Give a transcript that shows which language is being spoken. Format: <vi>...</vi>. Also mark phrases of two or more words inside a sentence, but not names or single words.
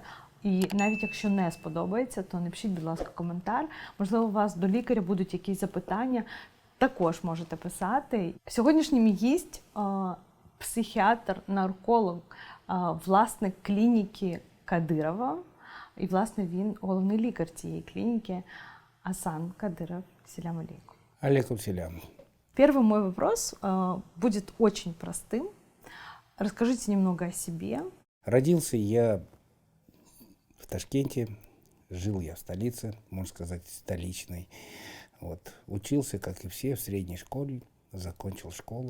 <uk>І навіть якщо не сподобається, то напишіть, будь ласка, коментар. Можливо, у вас до лікаря будуть якісь запитання, також можете писати. Сьогоднішній мій гість – психіатр, нарколог, власник клініки Кадирова. І, власне, він головний лікар цієї клініки Асан Кадыров.</uk> <ar>سلام عليكم. عليكم سلام.</ar> <ru>Первый мой вопрос будет очень простым. Расскажите немного о себе. Родился я в Ташкенте, жил я в столице, можно сказать, столичной. Учился, как и все, в средней школе, закончил школу.</ru>